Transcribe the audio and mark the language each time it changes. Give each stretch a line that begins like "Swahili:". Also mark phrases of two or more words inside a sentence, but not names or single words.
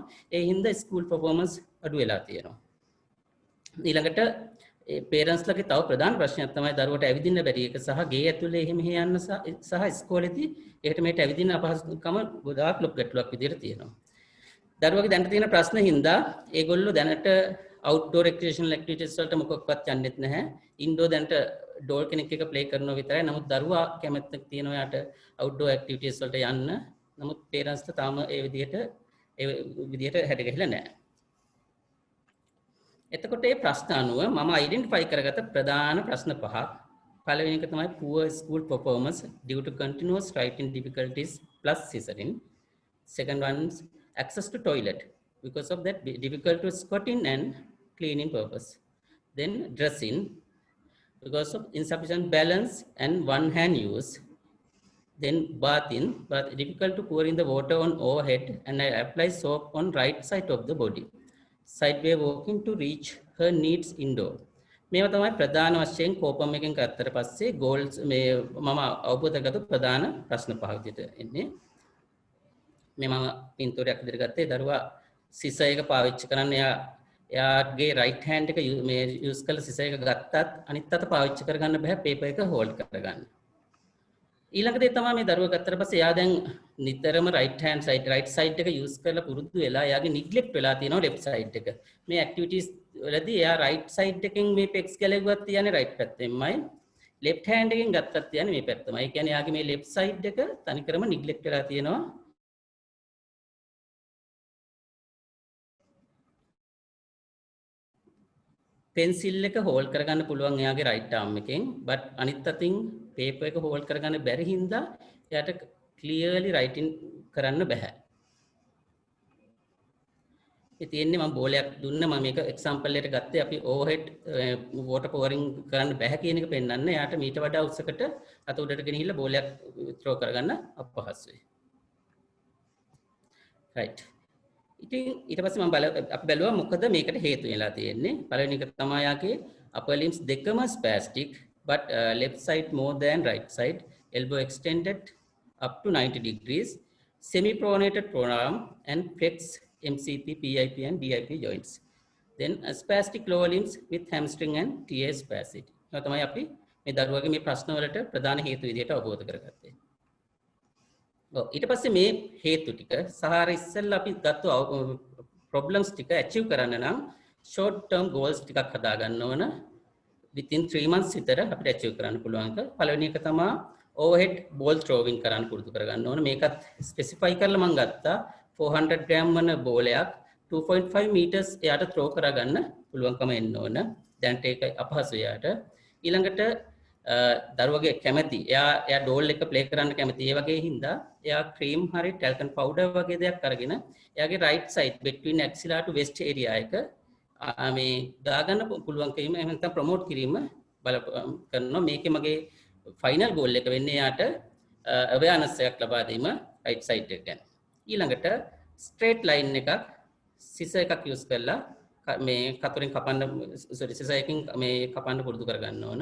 Sinhala: ඒ හින්දා
English: school performance
Sinhala: අඩු වෙලා තියෙනවා. ඊළඟට parents ලගේ තව ප්‍රධාන ප්‍රශ්නයක් තමයි දරුවට ඇවිදින්න බැරි එක සහ ගේ ඇතුලේ එහෙම යන්න සහ ඉස්කෝලේදී එහෙට මෙහෙට ඇවිදින්න අපහසුකම ගොඩාක් ලොකු ගැටලුවක් විදියට තියෙනවා. දරුවගේ දැනට තියෙන ප්‍රශ්න හින්දා ඒගොල්ලෝ දැනට
English: outdoor recreational activities
Sinhala: වලට මොකක්වත් යන්නෙත් නැහැ. indoor දැනට ඩෝල් කෙනෙක් එක ප්ලේ කරනවා විතරයි. නමුත් දරුවා කැමැත්තක් තියෙනවා යාට
English: outdoor activities
Sinhala: වලට යන්න. නමුත් parents ලා තාම ඒ විදිහට හැඩ ගැහිලා නැහැ. එතකොට මේ ප්‍රශ්න අනුව මම identify කරගත්ත ප්‍රධාන ප්‍රශ්න පහක්. පළවෙනි එක තමයි
English: poor school performance due to continuous writing difficulties plus scissoring. Second one is access to toilet because of that difficult to squatting and cleaning purpose. Then dressing because of insufficient balance and one hand use. Then bathing, but difficult to pour in the water on overhead and I apply soap on right side of the body. Sideway walking to reach her needs indoor.
Sinhala: මේවා තමයි ප්‍රධාන වශයෙන් කෝපම් එකෙන් ගත්තට පස්සේ goals මේ මම අවබෝධ කරගත්තු ප්‍රධාන ප්‍රශ්න පහ විදිහට එන්නේ. මේ මම පින්තූරයක් විදිහට ගත්තේ දරුවා සිසර් එක පාවිච්චි කරන්න එයාගේ right hand එක මේ use කරලා සිසර් එක ගත්තත් අනිත් අත පාවිච්චි කරගන්න බෑ paper එක hold කරගන්න. ඊළඟ දේ තමයි මේ දරුවා ගත්තට පස්සේ එයා දැන් නිතරම
English: right side
Sinhala: එක use කරලා පුරුදු වෙලා එයාගේ neglect වෙලා තියෙනවා
English: left side
Sinhala: එක. මේ activities වලදී එයා
English: right side
Sinhala: එකෙන් මේ pegs ගැලෙව්වත් තියන්නේ right පැත්තෙන්මයි.
English: left hand
Sinhala: එකෙන් ගත්තත් තියන්නේ මේ පැත්තමයි. ඒ කියන්නේ එයාගේ මේ
English: left side
Sinhala: එක තනිකරම neglect වෙලා තියෙනවා. pencil එක hold කරගන්න පුළුවන් එයාගේ
English: right arm
Sinhala: එකෙන් but අනිත් අතින් paper එක hold කරගන්න බැරි හින්දා එයාට
English: clearly writing
Sinhala: කරන්න බෑ. ඒ තියෙන්නේ මම බෝලයක් දුන්න මම මේක example එකට ගත්තේ අපි
English: overhead water pouring
Sinhala: කරන්න බෑ කියන එක පෙන්නන්න. එයාට මීට වඩා උස්සකට අත උඩට ගෙනහිල්ලා බෝලයක් throw කරගන්න අපහසුයි. right. ඉතින් ඊට පස්සේ මම අපි බැලුවා මොකද මේකට හේතු වෙලා තියෙන්නේ. පළවෙනි එක තමයි යාගේ
English: upper limbs දෙකම spastic but left side more than right side, elbow extended up to 90 degrees, semi pronated forearm and flex MCP, PIP and DIP joints. Then spastic lower limbs with hamstring and TA spasticity.
Sinhala: ඒක තමයි අපි මේ දරුවගේ මේ ප්‍රශ්න වලට ප්‍රධාන හේතු විදිහට අවබෝධ කරගත්තේ. ඊට පස්සේ මේ හේතු ටික සහාර ඉස්සෙල්ලා අපි ගත්ත ප්‍රොබ්ලම්ස් ටික achieve කරන්න නම්
English: short term goals
Sinhala: ටිකක් හදා ගන්න ඕන.
English: within 3 months
Sinhala: විතර අපිට achieve කරන්න පුළුවන්. පළවෙනි එක තමයි
English: overhead ball throwing
Sinhala: කරන්න පුරුදු කරගන්න ඕන. මේකත් specify කරලා මම ගත්තා 400 gram වන බෝලයක් 2.5 meters එයාට throw කරගන්න පුළුවන්කම එන්න ඕන. දැන්ට ඒක අපහසු එයාට. ඊළඟට දරුවගේ කැමැති එයා ඩෝල් එක ප්ලේ කරන්න කැමති ඒ වගේ හින්දා එයා ක්‍රීම් හරි
English: talcum powder
Sinhala: වගේ දෙයක් අරගෙන එයාගේ
English: right side between axilla to waist area
Sinhala: එක මේ දාගන්න පුළුවන් කිරීම එහෙම නැත්නම් ප්‍රොමෝට් කිරීම බල කරනවා. මේකේ මගේ
English: final goal
Sinhala: එක වෙන්නේ එයාට අවයර්නස් එකක් ලබා දීම
English: right side
Sinhala: එක ගැන. ඊළඟට
English: straight line
Sinhala: එකක් සිසර් එකක් යූස් කරලා මේ කතරින් කපන්න සිසර් එකකින් මේ කපන්න පුරුදු කරගන්න ඕන.